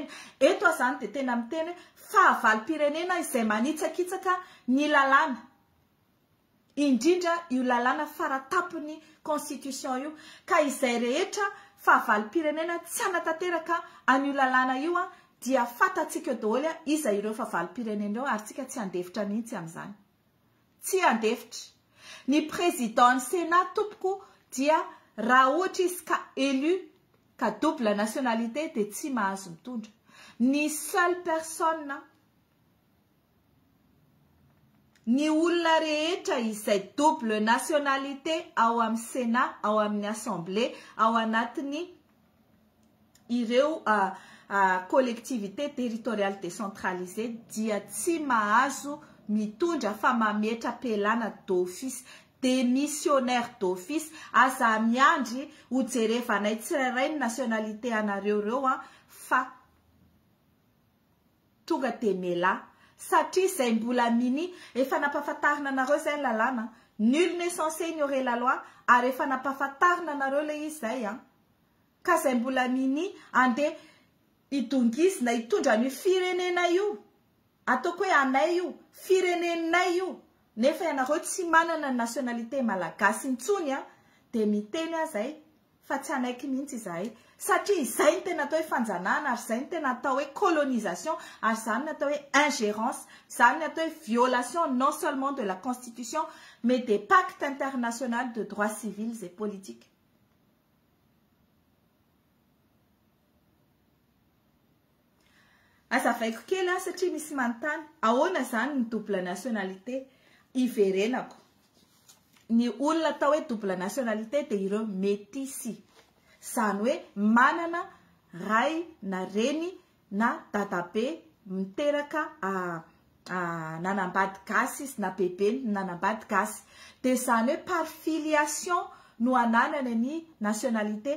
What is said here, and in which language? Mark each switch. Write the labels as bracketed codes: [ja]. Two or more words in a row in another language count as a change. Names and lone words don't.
[mg] Eto zany dia tena miteny fahavalo-pirenena izay manitsakitsaka ny lalàna indrindra io lalàna faratapony constitution io ka izay rehetra fahavalo-pirenena tsy anatanteraka an'io lalàna io dia fatatsika daholo iza ireo fahavalo-pirenena eo ary tsika tsy andefitra mihitsy amin'izany. Tsy andefitra. Ny [fr] président Sénat [mg] tompoko dia raha ohatra izy ka élu ka [fr] double nationalité [mg] dia tsy mahazo mitondra. Ny [fr] seule personne [mg] ny olona rehetra izay [fr] double nationalité [mg] ao amin'ny Sénat, ao amin'ny Assemblée, ao anatiny ireo [fr] collectivité territoriale décentralisée [mg] dia tsy mahazo mitondra fa mametra pelana [fr] d'office, démissionnaire d'office, [mg] aza miandry ho jerevanay tsirairay ny nationalité anareo reo fa tonga de mela satria izay mbola mini efa nampahafantarina anareo zay lalàna. [fr] Nul n'est censé ignorer la loi [mg] ary efa nampahafantarina anareo le izy zay ka izay mbola mini ande idongizina hitondra ny firenena io ataoko hoe anay io firenenay io nefa ianareo tsy manana nationalité malagasy intsony dia miteny zay fa tsy anaiky mihitsy izahay satria izay ny tena atao hoe fanjanana ary izay ny tena atao hoe colonisation ary izany ny atao hoe ingérence, izany ny atao hoe [fr] violation non seulement de la constitution mais des pactes internationaux de droits civils et politiques. [mg] Azavaiko kely satria misy manontany ahoana zany ny double nationalité iverenako. Ny olona atao hoe [fr] double nationalité [mg] dia ireo métisy, izany hoe manana ray na reny na dadabe miteraka nanambady gasy izy na bebe nanambady gasy dia izany hoe [fr] par filiation [mg] no ananana ny nationalité.